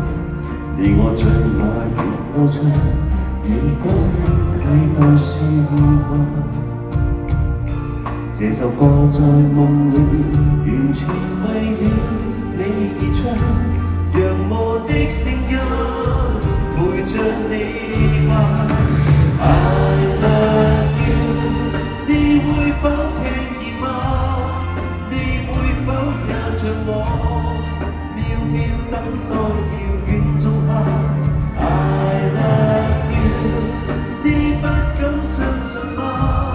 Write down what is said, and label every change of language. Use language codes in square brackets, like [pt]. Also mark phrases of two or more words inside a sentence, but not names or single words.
[yue] 你我最愛別路唱，以歌聲替代説話。這首歌在夢裏面完全為了你而唱，讓我的聲音陪着你吧。 [en] I love you， [yue] 你會否聽見嗎？像我渺渺等待遙遠種下。 [en] I love you， [yue] 你不敢相信嗎？